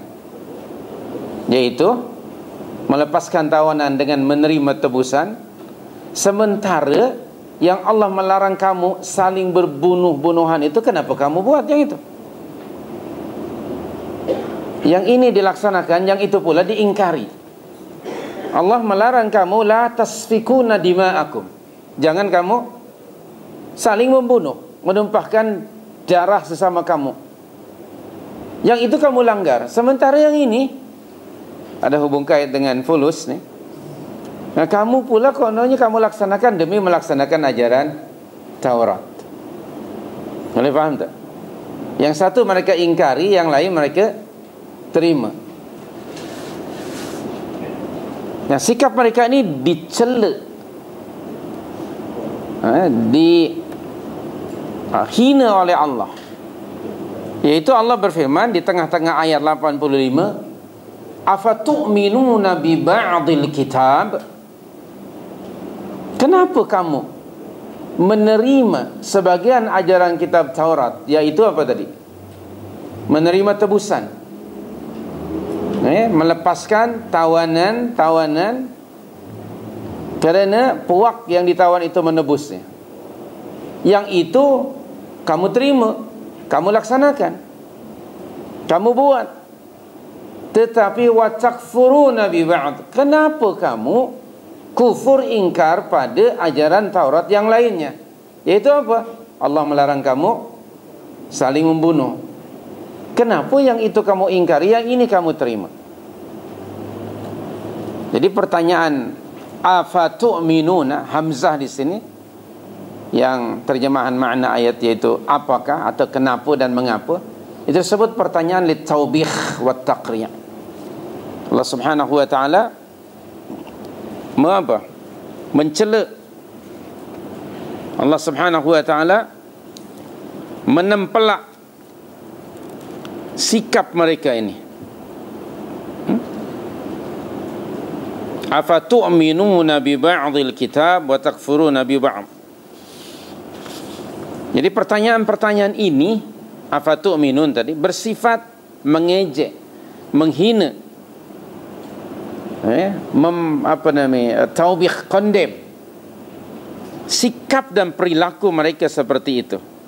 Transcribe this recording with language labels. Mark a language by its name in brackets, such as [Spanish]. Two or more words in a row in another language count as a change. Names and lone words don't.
[Malay] Yaitu melepaskan tawanan dengan menerima tebusan, sementara yang Allah melarang kamu saling berbunuh-bunuhan itu, kenapa kamu buat yang itu? Yang ini dilaksanakan, yang itu pula diingkari. Allah melarang kamu, [Arabic] لا تسفكون دماءكم, [Malay] jangan kamu saling membunuh, menumpahkan darah sesama kamu. Yang itu kamu langgar. Sementara yang ini ada hubung kait dengan fulus nih. Nah, kamu pula kononnya kamu laksanakan demi melaksanakan ajaran Taurat. Boleh faham tak? Yang satu mereka ingkari, yang lain mereka terima. Nah, sikap mereka ini dicela, hina oleh Allah. Yaitu Allah berfirman di tengah-tengah ayat 85, [Arabic] أفتؤمنون ببعض الكتاب, [Malay] kenapa kamu menerima sebagian ajaran kitab Taurat, yaitu apa tadi? Menerima tebusan, melepaskan tawanan kerana puak yang ditawan itu menebusnya. Yang itu kamu terima, kamu laksanakan, kamu buat. [Arabic] Tetapi وتكفرون ببعض, [Malay] kenapa kamu kufur, ingkar pada ajaran Taurat yang lainnya? Yaitu apa? Allah melarang kamu saling membunuh. Kenapa yang itu kamu ingkari, yang ini kamu terima? Jadi pertanyaan afatu'minuna, hamzah di sini yang terjemahan makna ayat yaitu apakah atau kenapa dan mengapa, itu disebut pertanyaan [Arabic] للتوبيخ والتقريع. [Malay] Allah [Arabic] سبحانه وتعالى [Malay] mencela. Allah [Arabic] سبحانه وتعالى [Malay] menempelak sikap mereka ini. [Arabic] أفتؤمنون ببعض الكتاب وتكفرون ببعض. [Malay] Jadi pertanyaan-pertanyaan ini, afatu'minun tadi, bersifat mengejek, menghina, taubih, condemn sikap dan perilaku mereka seperti itu.